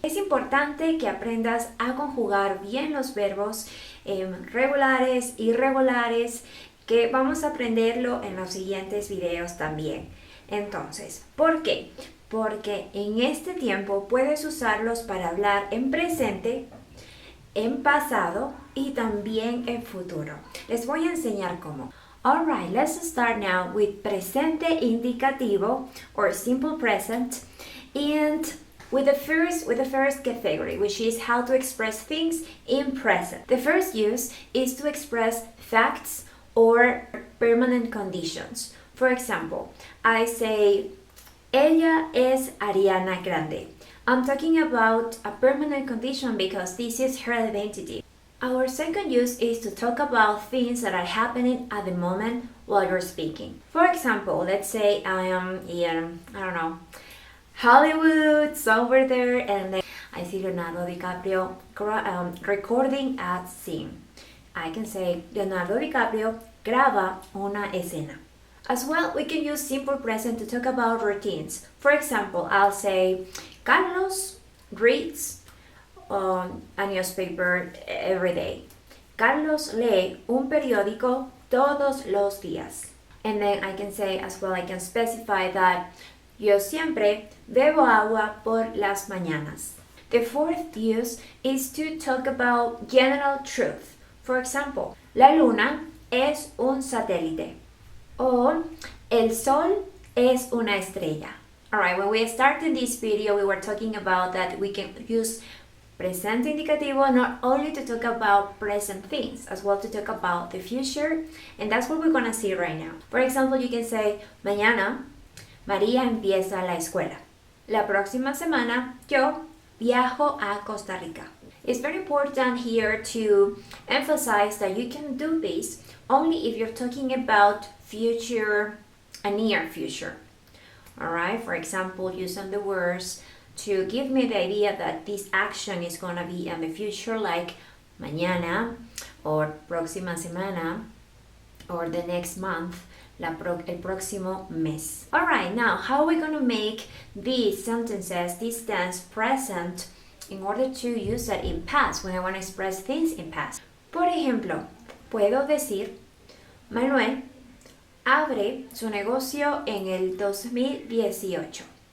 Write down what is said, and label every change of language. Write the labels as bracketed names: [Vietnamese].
[Spanish] Es importante que aprendas a conjugar bien los verbos regulares, irregulares, que vamos a aprenderlo en los siguientes videos también. Entonces, ¿por qué? Porque en este tiempo puedes usarlos para hablar en presente, en pasado y también en futuro. Les voy a enseñar cómo. [English] Alright, let's start now with presente indicativo or simple present and with the first category, which is how to express things in present. The first use is to express facts or permanent conditions. For example, I say, [Spanish] ella es Ariana Grande. [English] I'm talking about a permanent condition because this is her identity. Our second use is to talk about things that are happening at the moment while you're speaking. For example, let's say I am in, Hollywood, somewhere there, and then I see Leonardo DiCaprio recording a scene. I can say, [Spanish] Leonardo DiCaprio graba una escena. [English] As well, we can use simple present to talk about routines. For example, I'll say, Carlos reads a newspaper every day. [Spanish] Carlos lee un periódico todos los días. And then I can say as well, I can specify that yo siempre bebo agua por las mañanas. [English] The fourth use is to talk about general truth. [Spanish] For example, la luna es un satélite. O el sol es una estrella. [English] Alright, when we started this video, we were talking about that we can use present indicativo not only to talk about present things, as well to talk about the future, and that's what we're gonna see right now. For example, you can say, [Spanish] mañana María empieza la escuela. La próxima semana yo viajo a Costa Rica. [English] It's very important here to emphasize that you can do this only if you're talking about future, a near future. Alright, for example, using the words to give me the idea that this action is gonna be in the future, like mañana, or próxima semana, or the next month, [Spanish] el próximo mes. [English] Alright, now how are we gonna make these sentences, this tense present, in order to use it in past, when I want to express things in past? [Spanish] Por ejemplo, puedo decir, Manuel abre su negocio en el 2018.